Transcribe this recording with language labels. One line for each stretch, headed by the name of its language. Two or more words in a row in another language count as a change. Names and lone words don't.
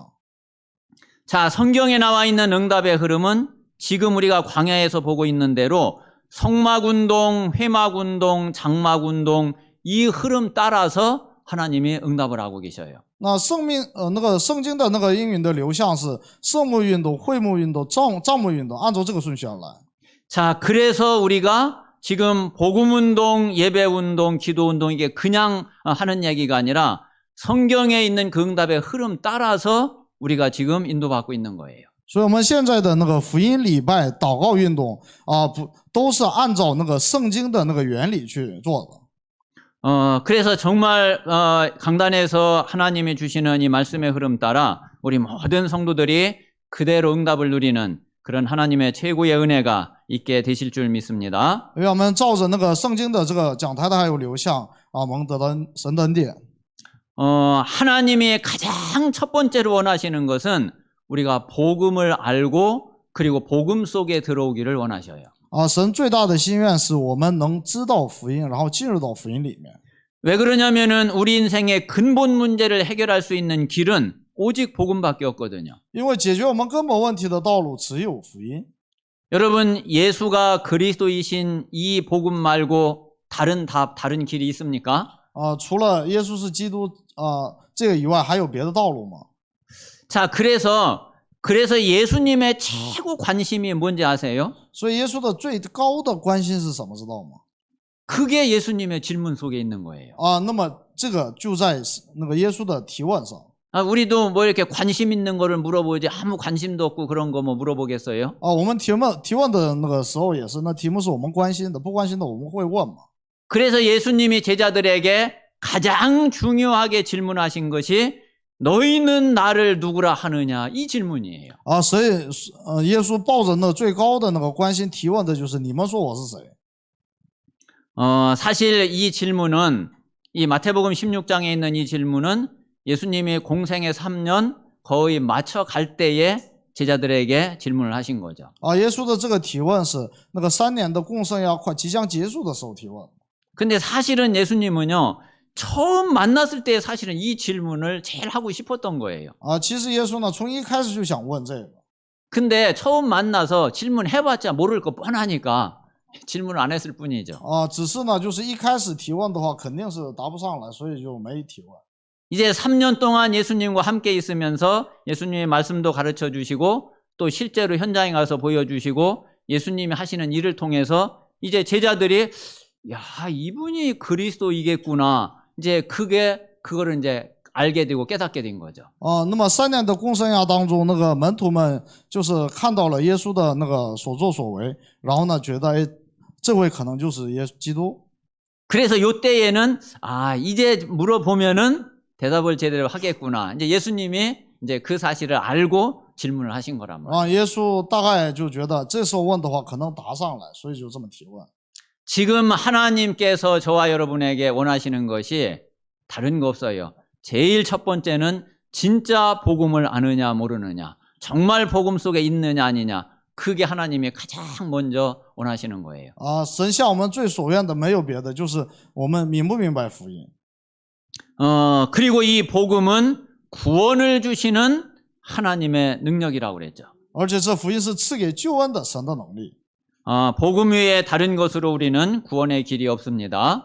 Korean: 자, 성경에 나와 있는 응답의 흐름은 지금 우리가 광야에서 보고 있는 대로 성막운동, 회막운동, 장막운동 이 흐름 따라서 하나님이 응답을 하고 계셔요.
Chinese: 那圣经的那个应允的流向是圣幕运动、会幕运动、帐幕运动，按照这个顺序而来。
Korean: 자, 그래서 우리가 지금 복음운동, 예배운동, 기도운동 이게 그냥 하는 얘기가 아니라 성경에 있는 그 응답의 흐름 따라서 우리가 지금 인도받고 있는 거예요.
Chinese: 所以我们现在的那个福音礼拜、祷告运动不都是按照那个圣经的那个原理去做的。
Korean: 그래서 정말 강단에서 하나님이 주시는 이 말씀의 흐름 따라 우리 모든 성도들이 그대로 응답을 누리는 그런 하나님의 최고의 은혜가 있게 되실 줄 믿습니다.
Chinese: 因为我们照着那个圣经的这个讲台的还有流向蒙得到神的恩典。
Korean: 하나님이 가장 첫 번째로 원하시는 것은 우리가 복음을 알고 그리고 복음 속에 들어오기를 원하셔요.
Chinese: 神最大的心愿是我们能知道福音，然后进入到福音里面。
Korean: 왜 그러냐면은 우리 인생의 근본 문제를 해결할 수 있는 길은 오직 복음밖에 없거든요.
Chinese: 因为解决我们根本问题的道路只有福音。
Korean: 여러분, 예수가 그리스도이신 이 복음 말고 다른 답, 다른 길이 있습니까?
Chinese: 除了耶稣是基督这个以外，还有别的道路吗？
Korean: 자, 그래서 예수님의 최고 관심이 뭔지 아세요?
Chinese: 所以耶稣的最高的关心是什么，知道吗？
Korean: 그게 예수님의 질문 속에 있는 거예요.
Chinese: 那么这个就在那个耶稣的提问上。
Korean: 우리도 뭐 이렇게 관심 있는 거를 물어보지 아무 관심도 없고 그런 거 뭐 물어보겠어요?
Chinese: 我们提问的那个时候也是，那题目是我们关心的，不关心的我们会问嘛。
Korean: 그래서 예수님이 제자들에게 가장 중요하게 질문하신 것이 너희는 나를 누구라 하느냐 이 질문이에요.
Chinese: 所以耶稣抱着那最高的那个关心提问的就是你们说我是谁？
Korean: 사실 이 질문은 이 마태복음 16장에 있는 이 질문은 예수님이 공생의 3년 거의 맞춰 갈 때에 제자들에게 질문을 하신 거죠.
Chinese: 耶稣的这个提问是那个3年的共圣要快即将结束的时候提问。
Korean: 근데 사실은 예수님은요 처음 만났을 때 사실은 이 질문을 제일 하고 싶었던 거예요.
Chinese: 其实耶稣呢从一开始就想问这个。
Korean: 근데 처음 만나서 질문해봤자 모를 거 뻔하니까 질문을 안 했을 뿐이죠.
Chinese: 只是呢就是一开始提问的话肯定是答不上来，所以就没提问。
Korean: 이제 3년 동안 예수님과 함께 있으면서 예수님의 말씀도 가르쳐 주시고 또 실제로 현장에 가서 보여주시고 예수님이 하시는 일을 통해서 이제 제자들이 야, 이분이 그리스도이겠구나. 이제 그거를 이제 알게 되고 깨닫게 된 거죠.
Chinese: 那么3年的共圣亚当中，那个门徒们就是看到了耶稣的那个所作所为，然后呢觉得这位可能就是耶稣基督。
Korean: 그래서 요때에는 이제 물어보면은 대답을 제대로 하겠구나. 이제 예수님이 이제 그 사실을 알고 질문을 하신 거란 말이에요.
Chinese: 耶稣大概就觉得这时候问的话可能答上来，所以就这么提问。
Korean: 지금 하나님께서 저와 여러분에게 원하시는 것이 다른 거 없어요. 제일 첫 번째는 진짜 복음을 아느냐 모르느냐, 정말 복음 속에 있느냐 아니냐, 그게 하나님이 가장 먼저 원하시는 거예요.
Chinese: 神向我们最所愿的没有别的，就是我们明不明白福音。
Korean: 그리고 이 복음은 구원을 주시는 하나님의 능력이라고 그랬죠.
Chinese: 而且这福音是赐给救恩的神的能力。
Korean: 복음 외에 다른 것으로 우리는 구원의 길이 없습니다.